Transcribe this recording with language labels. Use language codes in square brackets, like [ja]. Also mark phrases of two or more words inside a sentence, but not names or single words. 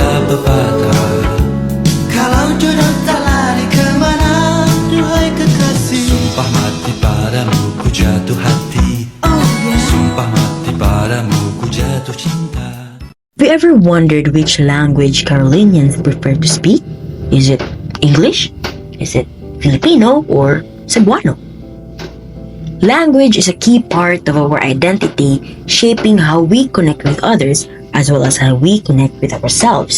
[id] berbata. Kalau jodoh tak lari kemana, duhai kekasih. Sumpah mati padamu ku jatuh hati. Sumpah mati padamu ku jatuh cinta. [en] Have you ever wondered which language Carolinians prefer to speak? Is it English? Is it Filipino or Cebuano? Language is a key part of our identity, shaping how we connect with others as well as how we connect with ourselves.